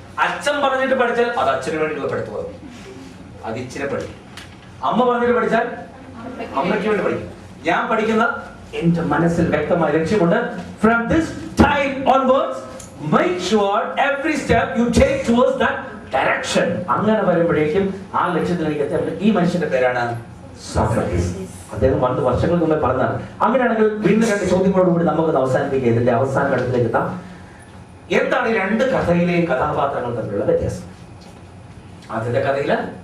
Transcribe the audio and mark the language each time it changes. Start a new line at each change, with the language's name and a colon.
Malayalam: അച്ഛൻ പറഞ്ഞിട്ട് പഠിച്ചാൽ അത് അച്ഛന് വേണ്ടിയുള്ള പഠിത്തം, അത് ഇച്ചിരി പഠിക്കും. അമ്മ പറഞ്ഞിട്ട് പഠിച്ചാൽ അമ്മയ്ക്ക് വേണ്ടി പഠിക്കും. ഞാൻ പഠിക്കുന്ന എന്റെ മനസ്സിൽ വ്യക്തമായ ലക്ഷ്യമുണ്ട്.
English: From this time onwards, make sure every step you take towards that direction.
Malayalam: അങ്ങനെ വരുമ്പോഴേക്കും ആ ലക്ഷ്യത്തിലേക്ക് എത്താൻ. ഈ മനുഷ്യന്റെ പേരാണ് സോക്രട്ടീസ്. അദ്ദേഹം 2 വർഷങ്ങൾക്ക് മുമ്പേ പറഞ്ഞതാണ്. അങ്ങനെയാണെങ്കിൽ വീണ്ടും 2 ചോദ്യങ്ങളോടുകൂടി നമുക്ക് അവസാനിപ്പിക്കുക. ഇതിന്റെ അവസാന ഘട്ടത്തിലേക്ക് എത്താം. എന്താണ് ഈ 2 കഥയിലെയും കഥാപാത്രങ്ങൾ തമ്മിലുള്ള വ്യത്യാസം? ആദ്യത്തെ കഥയില്